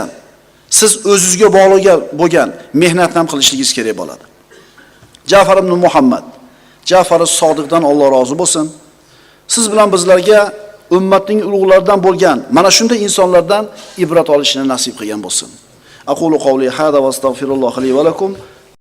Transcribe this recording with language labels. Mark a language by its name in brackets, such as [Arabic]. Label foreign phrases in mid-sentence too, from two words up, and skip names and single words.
[Uzbek] Siz o'zingizga bog'liq bo'lgan mehnat ham qilishingiz kerak bo'ladi. Ja'far ibn Muhammad, Ja'far as-Sodiqdan Alloh rozi bo'lsin. Siz bilan bizlarga ummatning ulug'laridan bo'lgan mana shunday insonlardan ibrat olishni nasib qilgan bo'lsin. [Arabic] أقول قولي هذا وأستغفر الله لي ولكم.